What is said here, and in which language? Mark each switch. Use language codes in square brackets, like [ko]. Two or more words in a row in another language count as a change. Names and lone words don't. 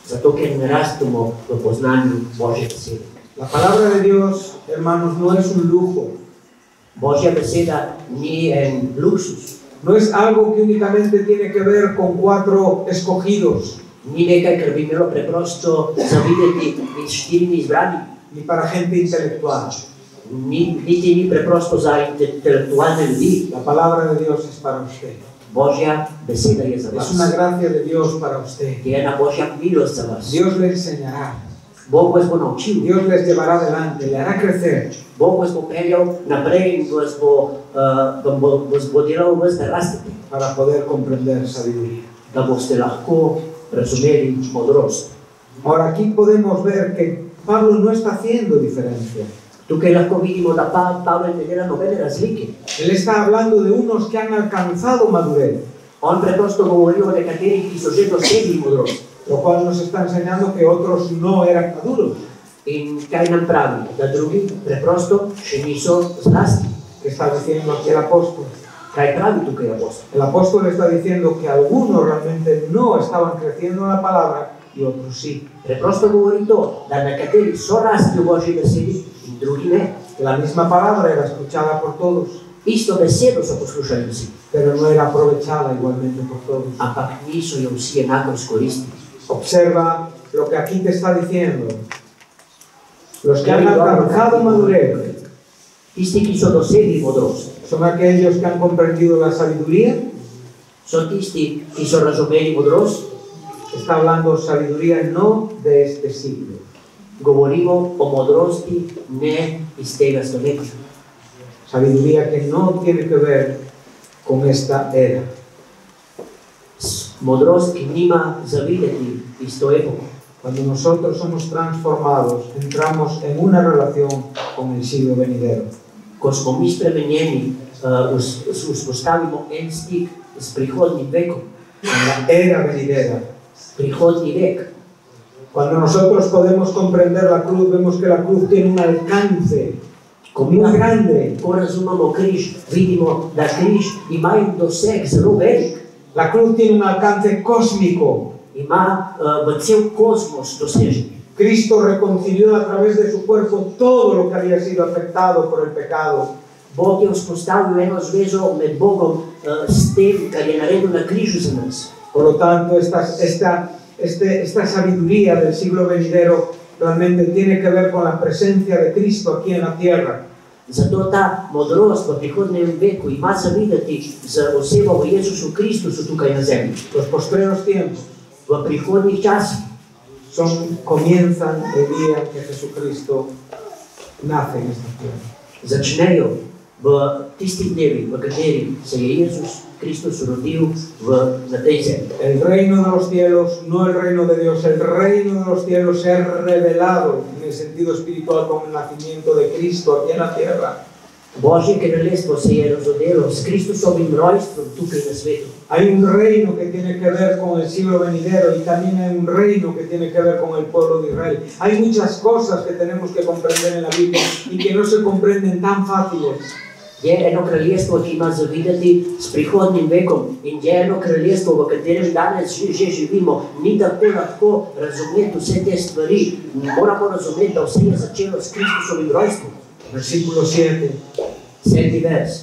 [sl] zato ker ne rastemo v poznanju Božje besede. [es] La palabra de Dios, hermanos, no es un lujo, [sl] Božja beseda ni en luksus, [es] no es algo que únicamente tiene que ver con 4 escogidos, [sl] ni nekaj, kar bi imelo preprosto zavideti med 4 izbranimi, [es] ni para gente intelectual. [sl] niti ni preprosto za intelektualne ljudi. [es] La palabra de Dios es para usted. [sl] Božja beseda je za [es] Es una [sl] vas. [es] gracia de Dios para usted. [sl] Je ena Božja milost za vas. [es] Dios le enseñará, [sl] Bog vas bo naučil, [es] Dios les llevará adelante, le hará crecer. [sl] Bog vas bo peljal naprej in vas bo delal vas, da rastete, [es] para poder comprender sabiduría. [sl] da boste lahko razumeli modrost. [es] Ahora aquí podemos ver que Pablo no está haciendo diferencia. [sl] Tukaj lahko vidimo, da Pavel ne dela nobene razlike. [es] Él está hablando de unos que han alcanzado madurez, [sl] On preprosto govori o nekaterih, ki so že dosegli modrost. [es] lo cual nos está enseñando que otros no eran maduros. [sl] In kaj nam pravi? Da drugi preprosto še niso zrasli. [es] ¿Qué está diciendo aquí el apóstol? [sl] Kaj pravi tukaj apostol? [es] El apóstol está diciendo que algunos realmente no estaban creciendo en la palabra y otros sí. [sl] Preprosto govori to, da nekateri so rasli v Božji besedi in drugi ne. [es] Que la misma palabra era escuchada por todos, [sl] Isto besedo so poslušali vsi, [es] pero no era aprovechada igualmente por todos. [sl] ampak niso jo vsi enako izkoristili. [es] Observa lo que aquí te está diciendo. Los que han alcanzado madurez [sl] Tisti, ki so dosegli modrost, [es] son aquellos que han comprendido la sabiduría. [sl] so tisti, ki so razumeli modrost. [es] Está hablando sabiduría no de este siglo. [sl] Govorimo o modrosti ne iz tega stoletja. [es] Sabiduría que no tiene que ver con esta era. [sl] Modrost, ki nima zavideti iz to epoko. [es] Cuando nosotros somos transformados, entramos en una relación con el siglo venidero. [sl] Ko smo mi spremenjeni, vzpostavimo en stik s prihodnim vekom, [es] En la era venidera. [sl] prihodni vek. [es] Cuando nosotros podemos comprender la cruz, vemos que la cruz tiene un alcance muy grande. [sl] Ko razumemo križ, vidimo, da križ ima en doseg zelo velik, [es] La cruz tiene un alcance cósmico. [sl] ima v cel kozmos dosežen. [es] Cristo reconcilió a través de su cuerpo todo lo que había sido afectado por el pecado. [sl] Bog je vzpostavil eno zvezo med Bogom s tem, kar je naredil na križu za nas. [es] Por lo tanto, esta sabiduría del siglo venidero realmente tiene que ver con la presencia de Cristo aquí en la tierra. [sl] Zato ta modrost v prihodnem veku ima zavideti z osebo v Jezusu Kristusu tukaj na zemlji. [es] Los postreros tiempos [sl] V prihodnih časih [es] comienzan el día que Jesucristo nace en esta tierra. [sl] začnejo v tistih dnevih, v katerih se je Jezus Kristus rodil na tej zemlji. [es] El reino de los cielos, no el reino de Dios, el reino de los cielos se ha revelado en el sentido espiritual con el nacimiento de Cristo aquí en la tierra. [sl] Božje kraljestvo se je razodelo s Kristusovim rojstvom tukaj na svetu. [es] Hay un reino que tiene que ver con el siglo venidero y también hay un reino que tiene que ver con el pueblo de Israel. Hay muchas cosas que tenemos que comprender en la Biblia y que no se comprenden tan fáciles. [sl] Je eno kraljestvo, ki ima zavideti s prihodnim vekom, in je eno kraljestvo, v katerem danes že živimo. Ni tako lahko razumeti vse te stvari. Moramo razumeti, da vse je začelo s Kristusovim rojstvom. [es] Versículo 7. [sl] 7. vers.